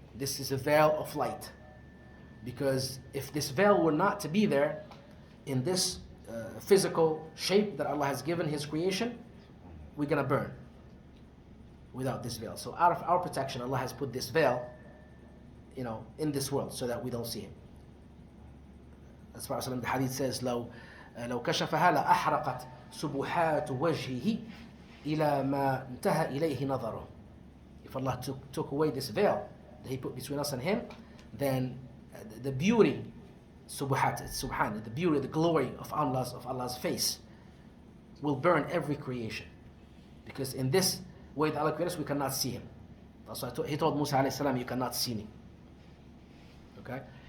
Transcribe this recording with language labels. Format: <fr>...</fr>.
<en>This is a veil of light. Because if this veil were not to be there in this physical shape that Allah has given his creation, we're going to burn without this veil. So out of our protection, Allah has put this veil, in this world so that we don't see him. As far as the hadith says,</en> <ar>لو كشفها لأحرقت سبحات وجهه إلى ما انتهى إليه نظره.</ar> <en>If Allah took away this veil that he put between us and him, then the beauty, subhan, the beauty, the glory of Allah's face will burn every creation. Because in this way that Allah created us, we cannot see him. That's why he told Musa alayhi salam, you cannot see me. Okay?</en>